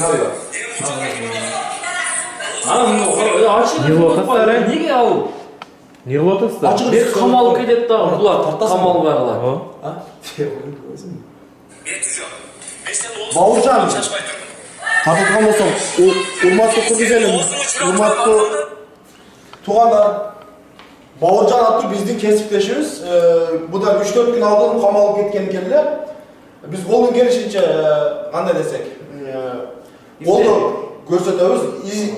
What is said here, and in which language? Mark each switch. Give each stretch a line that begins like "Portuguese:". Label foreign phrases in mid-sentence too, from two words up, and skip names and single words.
Kazakh: неге ал? Не қылып отырсыздар? Бек қамалып кетеді да, бұлар қамалып бағылар. Бауыржан, қабылған болсам,
Kyrgyz: урматтуу кыргыз элим, урматтуу туугандар, Бауыржан аттуу биздин кесиптешибиз. Буда 3-4 күн алдын камалып кеткен экен эле. Биз колдон келишинче кандай десек, колду көрсөтөбүз.